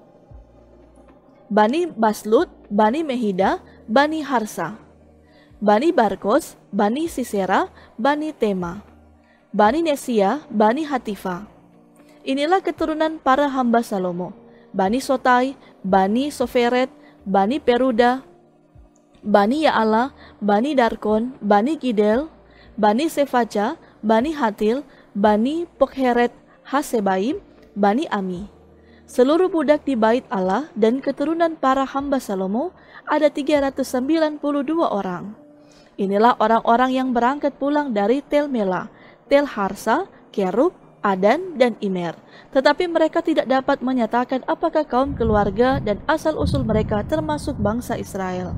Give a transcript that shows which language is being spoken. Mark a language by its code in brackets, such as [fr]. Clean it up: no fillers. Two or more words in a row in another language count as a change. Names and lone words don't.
[id] Bani Baslut, Bani Mehida, Bani Harsa, Bani Barkos, Bani Sisera, Bani Tema, Bani Nesia, Bani Hatifa. Inilah keturunan para hamba Salomo, Bani Sotai, Bani Soferet, Bani Peruda, Bani Yaala, Bani Darkon, Bani Gidel, Bani Sefaja, Bani Hatil, Bani Pokheret Hasebaim, Bani Ami. Seluruh budak di bait Allah dan keturunan para hamba Salomo ada 392 orang. Inilah orang-orang yang berangkat pulang dari Tel Mela, Tel Harsa, Kerub, Adan, dan Imer. Tetapi mereka tidak dapat menyatakan apakah kaum keluarga dan asal-usul mereka termasuk bangsa Israel.